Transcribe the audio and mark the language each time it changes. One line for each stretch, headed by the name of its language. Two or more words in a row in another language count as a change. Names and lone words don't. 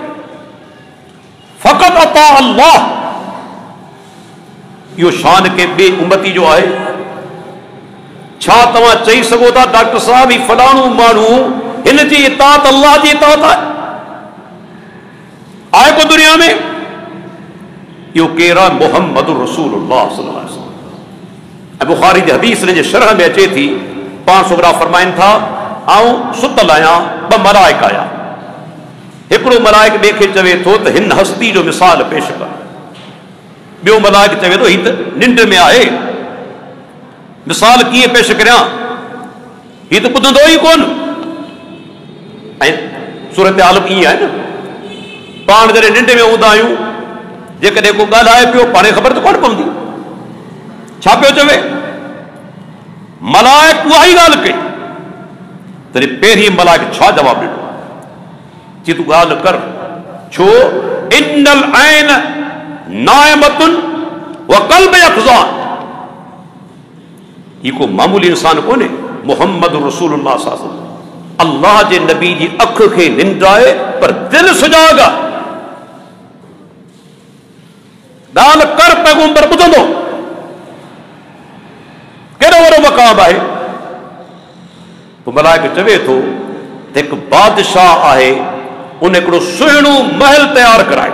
Arabic: فقد أطاع الله,
Sindhi: इहो शान के ॿिए उम्मती जो आहे। छा तव्हां चई सघो था डॉक्टर साहब ही फलाणो माण्हू हिन जी इताअत अल्लाह जी इताअत आहे को दुनिया में? इहो केरु आहे?
Arabic: محمد رسول الله صلى الله عليه وسلم.
Sindhi: ऐं बुखारी जी हदीस जे शरह में अचे थी, पाण सुगरा फरमाइनि था, आउं सुतल आहियां, ॿ मलाइक आया। हिकिड़ो मलाइक ॿिए खे चवे थो त हिन हस्ती जो मिसाल पेश कर। ॿियो मलाइक चवे थो, हीउ त निंड में आहे, मिसाल कीअं पेश करियां, हीउ त ॿुधंदो ई कोन। ऐं सूरत हाल ईअं आहे न, पाण जॾहिं निंड में हूंदा आहियूं, जेकॾहिं को ॻाल्हाए पियो, पाण खे ख़बर त कोन पवंदी छा पियो चवे। मलाइक उहा ई ॻाल्हि कई, तॾहिं पहिरीं मलाइक छा जवाबु ॾिनो? चई तूं ॻाल्हि कर, छो?
Arabic: إن العين نائمة والقلب يقظان.
Sindhi: ही को मामूली इंसान कोन्हे,
Arabic: محمد رسول الله صلى الله عليه وسلم.
Sindhi: अल्लाह जे नबी जी अख खे निंड आहे पर दिल सुजाग आहे। ॻाल्हि कर, पैगंबर ॿुधंदो। केॾो वॾो मक़ाम आहे। पोइ मलाइक चवे थो त हिकु बादशाह आहे, उन हिकिड़ो सुहिणो महल तैयार करायो।